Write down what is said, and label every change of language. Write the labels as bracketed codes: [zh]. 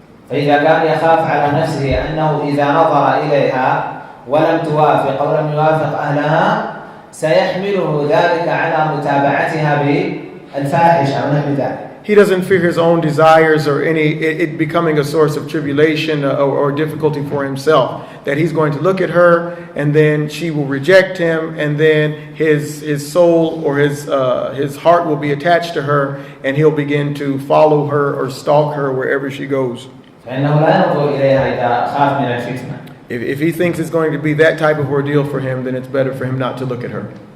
[ar] فإذا كان يخاف على نفسه أنه إذا نظر إليها ولم توافق أو لم يوافق أهلها سيحمله ذلك على متابعتها بالفاحشة أو نحو ذلك. [en] he doesn't fear his own desires or it becoming a source of tribulation or difficulty for himself. That he's going to look at her and then she will reject him, and then his soul or his heart will be attached to her, and he'll begin to follow her or stalk her wherever she goes. [ar] فإنه لا ينظر إليها إذا خاف من الفتنة. [en] If he thinks it's going to be that type of ordeal for him, then it's better for him not to look at her.